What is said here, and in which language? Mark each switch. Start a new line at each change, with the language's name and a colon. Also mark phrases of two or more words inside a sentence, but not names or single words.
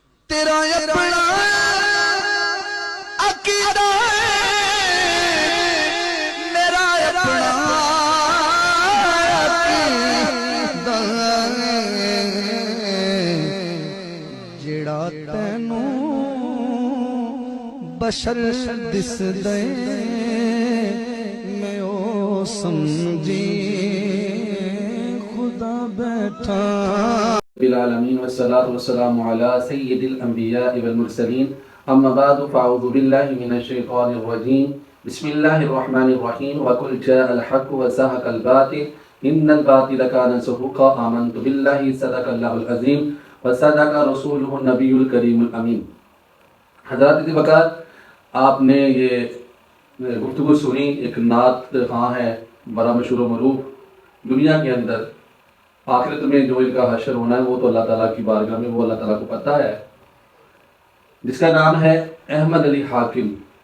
Punjabi: تیرا اپنا عقیدہ میرا اپنا عقیدہ جڑا تینوں بشر دس دے میں او سمجھی خدا بیٹھا
Arabic: العالمین والصلاة والسلام علی سید الانبیاء والمرسلین اما بعد فاعوذ باللہ من الشیطان الرجیم بسم اللہ الرحمن الرحیم وقل جاء الحق وزهق الباطل ان الباطل كان زهوقا آمنت باللہ صدق اللہ العظیم وصدق رسولہ النبی الکریم الامین۔
Urdu: حضرات کی وقت آپ نے یہ گفتگو سنی، ایک نعت خواں ہے بڑا مشہور و معروف دنیا کے اندر، آخرت میں جو ان کا حشر ہونا ہے وہ تو اللہ تعالیٰ کی بارگاہ میں وہ اللہ تعالیٰ کو پتہ ہے، جس کا نام ہے احمد علی حاکم۔